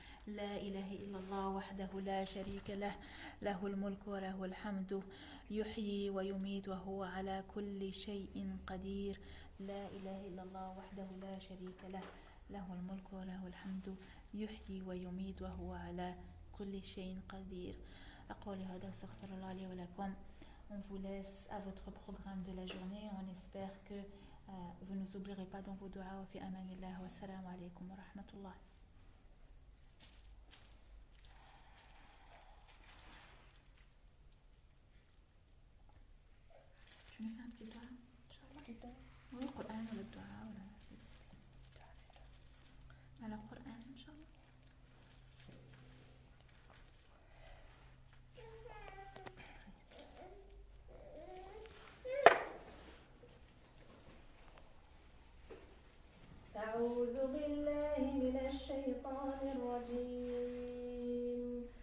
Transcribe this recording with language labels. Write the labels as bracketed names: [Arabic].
[Arabic] لا إله إلا الله وحده لا شريك له له الملك وله الحمد يحيي ويميت وهو على كل شيء قدير. لا إله إلا الله وحده لا شريك له له الملك وله الحمد يحيي ويميت وهو على كل شيء قدير. أقول هذا واستغفر الله لي ولكم. [French] On vous laisse à votre programme de la journée. On espère que vous ne nous oublierez pas dans vos duas. [Arabic] Wa fi amanillah wa salam alaykum wa rahmatullah. [French] Tu me fais un petit doigt, Inch'Allah. Oui, le Coran ou le doigt ou la [Arabic] على القرآن إن شاء الله. أعوذ بالله من الشيطان الرجيم.